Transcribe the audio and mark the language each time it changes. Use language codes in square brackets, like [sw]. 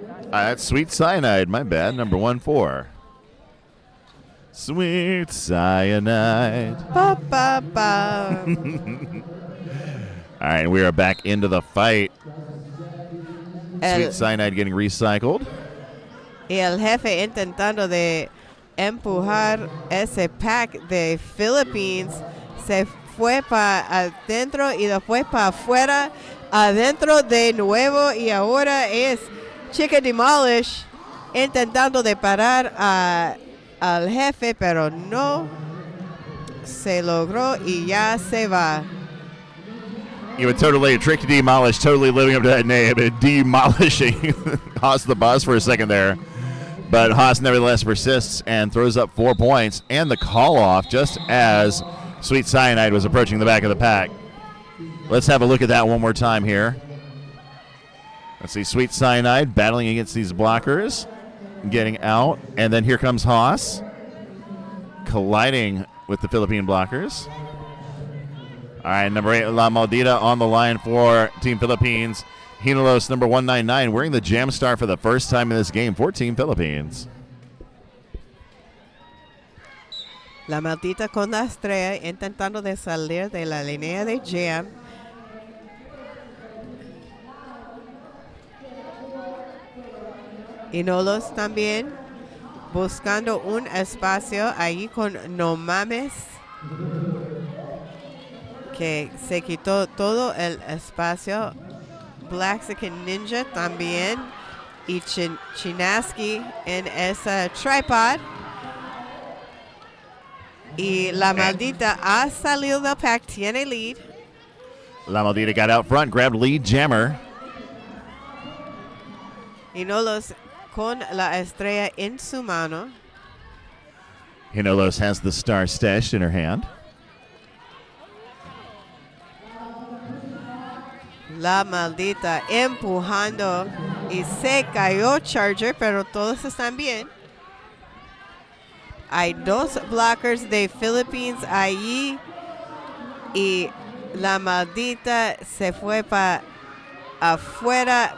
[en] That's Sweet Cyanide, my bad, number 1-4. Sweet Cyanide. Ba, ba, ba. All right, we are back into the fight. Sweet Cyanide getting recycled. [es] Y el jefe intentando de empujar ese pack de Philippines, se fue para adentro y después para afuera, adentro de nuevo, y ahora es Chica Demolish intentando de parar al jefe, pero no se logró y ya se va. [en] You would totally trick to Demolish, totally living up to that name, and demolishing Haas the Boss for a second there. But Haas nevertheless persists and throws up 4 points and the call-off just as Sweet Cyanide was approaching the back of the pack. Let's have a look at that one more time here. Let's see, Sweet Cyanide battling against these blockers, getting out, and then here comes Haas, colliding with the Philippine blockers. All right, number 8, La Maldita on the line for Team Philippines. Hinolos, number 199, wearing the Jam Star for the first time in this game for Team Philippines. [es] La Maldita con la estrella intentando de salir de la línea de Jam. Hinolos también buscando un espacio ahí con No Mames, que se quitó todo el espacio. Blaxican Ninja también y Chinaski en esa tripod. Y La Maldita ha salido del pack, tiene lead. [en] La Maldita got out front, grabbed lead jammer. [es] Hinolos con la estrella en su mano. [en] Hinolos has the star stashed in her hand. [es] La Maldita empujando y se cayó Charger, pero todos están bien. Hay 2 blockers de Philippines allí y La Maldita se fue para afuera.